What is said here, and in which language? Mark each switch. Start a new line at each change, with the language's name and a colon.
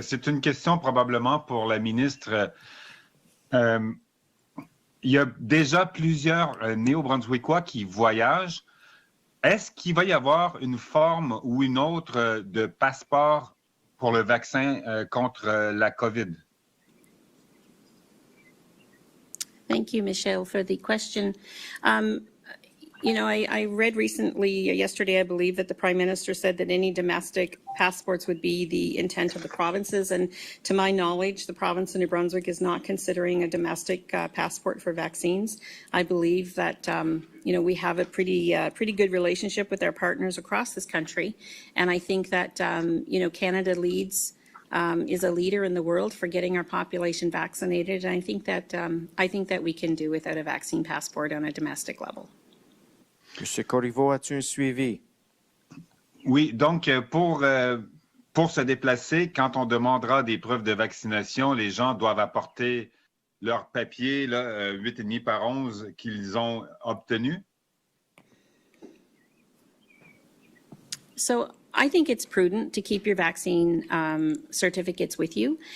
French: C'est une question probablement pour la ministre. Il y a déjà plusieurs néo-brunswickois qui voyagent. Est-ce qu'il va y avoir une forme ou une autre de passeport pour le vaccin contre la COVID?
English: Thank you, Michelle, for the question. I read recently, yesterday, I believe, that the Prime Minister said that any domestic passports would be the intent of the provinces. And to my knowledge, the province of New Brunswick is not considering a domestic passport for vaccines. I believe that, we have a pretty good relationship with our partners across this country. And I think that, Canada leads is a leader in the world for getting our population vaccinated. And I think that we can do without a vaccine passport on a domestic level.
French: Monsieur Corriveau, as-tu un suivi? Oui, donc pour se déplacer, quand on demandera des preuves de vaccination, les gens doivent apporter leur papier, 8,5 par 11 qu'ils ont obtenu.
English: So I think it's prudent to keep your vaccine certificates with you.